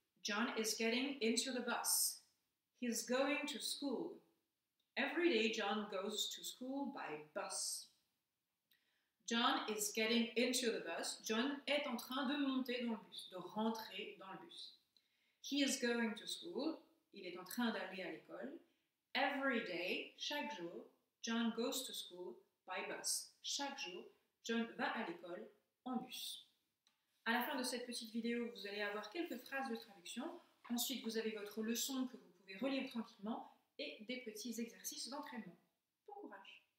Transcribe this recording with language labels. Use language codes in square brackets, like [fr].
[en] John is getting into the bus. He's going to school. Every day John goes to school by bus. John is getting into the bus. [fr] John est en train de monter dans le bus, de rentrer dans le bus. [en] He is going to school. [fr] Il est en train d'aller à l'école. [en] Every day, [fr] chaque jour, [en] John goes to school by bus. [fr] Chaque jour, John va à l'école en bus. À la fin de cette petite vidéo, vous allez avoir quelques phrases de traduction. Ensuite, vous avez votre leçon que vous pouvez relire tranquillement et des petits exercices d'entraînement. Bon courage!